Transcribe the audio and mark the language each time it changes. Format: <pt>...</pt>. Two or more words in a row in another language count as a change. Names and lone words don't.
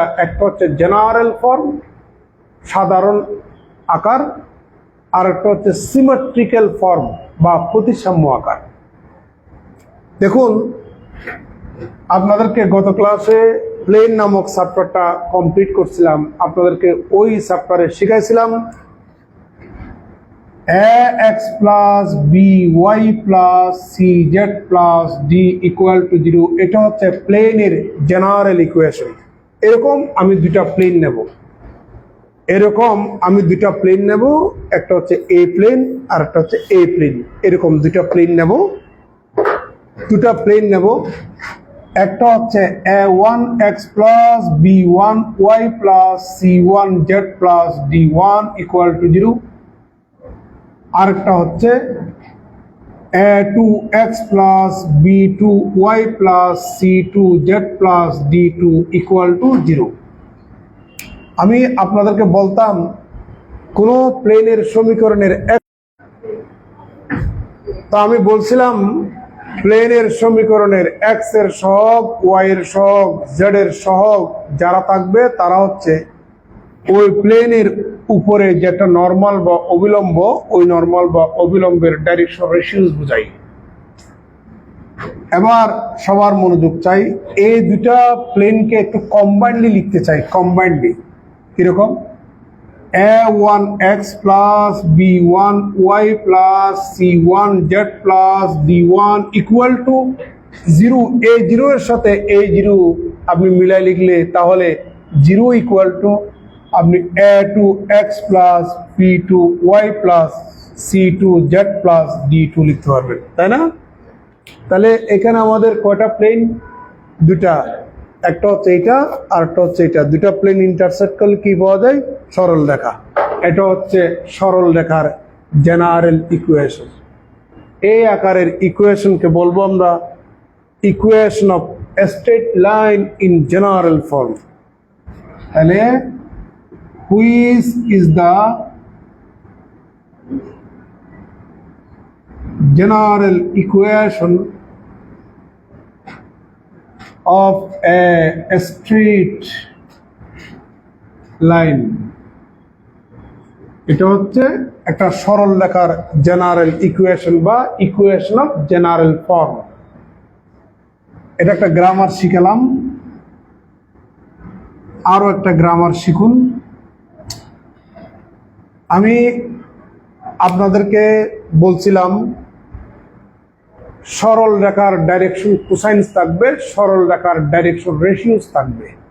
<bn>একটা হচ্ছে</bn> <en>general form,</en> <bn>সাধারণ আকার, আর একটা হচ্ছে</bn> <en>symmetrical form</en> <bn>বা প্রতিসাম্য আকার। দেখুন, আপনাদেরকে গত ক্লাসে প্লেন নামক চ্যাপ্টারটা কমপ্লিট করছিলাম। আপনাদেরকে ওই চ্যাপ্টারে শিখাইছিলাম</bn> <en>ax plus by plus cz plus d equal to 0।</en> <bn>এটা হচ্ছে প্লেনের</bn> <en>general equation.</en> <bn>এরকম আমি দুটা প্লেন নেব, একটা হচ্ছে এ প্লেন আর একটা হচ্ছে এ প্লেন। এরকম দুটা প্লেন নেব। একটা হচ্ছে</bn> <en>a1x plus b1y plus c1z plus d1 equal to 0।</en> <bn>আরেকটা হচ্ছে</bn> <en>a2x plus b2y plus c2z plus d2 equal to 0।</en> <bn>আমি আপনাদেরকে বলতাম কোন প্লেনের সমীকরণের তা আমি বলছিলাম প্লেনের সমীকরণের এক্স এর সহগ, ওয়াই এর সহগ, জেড এর সহগ যারা থাকবে তারা হচ্ছে ওই প্লেনের উপরে যেটা নরমাল বা অবিলম্ব, ওই নরমাল বা অবিলম্বের</bn> <en>direction ratios</en> <bn>বোঝাই। এবার সবার মনোযোগ চাই, এই দুটা প্লেনকে একটু কম্বাইন্ডলি লিখতে চাই। কম্বাইন্ডলি কিরকম?</bn> <en>a1x plus b1y plus c1z plus d1 equal to 0।</en> <bn>এই 0 এর সাথে এই 0 আপনি মিলাই লিখলে তাহলে 0</bn> <en>equal to</en> <bn>আপনি</bn> <en>a2x plus b2y plus c2z plus d2</en> <bn>লিখতে পারবেন, তাই না? তাহলে এখানে আমাদের কয়টা প্লেন? দুটা। একটা হচ্ছে এটা আর একটা হচ্ছে এটা। দুটা প্লেন ইন্টারসেক্ট করলে কি পাওয়া যায়? সরল রেখা। এটা হচ্ছে সরল রেখার</bn> <en>general equation.</en> <bn>এই আকারের ইকুয়েশনকে বলবো আমরা</bn> <en>equation of straight line in general form. তাহলে which is the general equation of a straight line?</en> <bn>এটা হচ্ছে একটা সরল রেখার</bn> <en>general equation</en> <bn>বা</bn> <en>equation of general form.</en> <bn>এটা একটা গ্রামার শিখালাম, আরো একটা গ্রামার শিখুন। আমি আপনাদেরকে বলছিলাম সরল রেখার</bn> <en>direction cosines</en> <bn>থাকবে, সরল রেখার</bn> <en>direction ratios</en> <bn>থাকবে।</bn>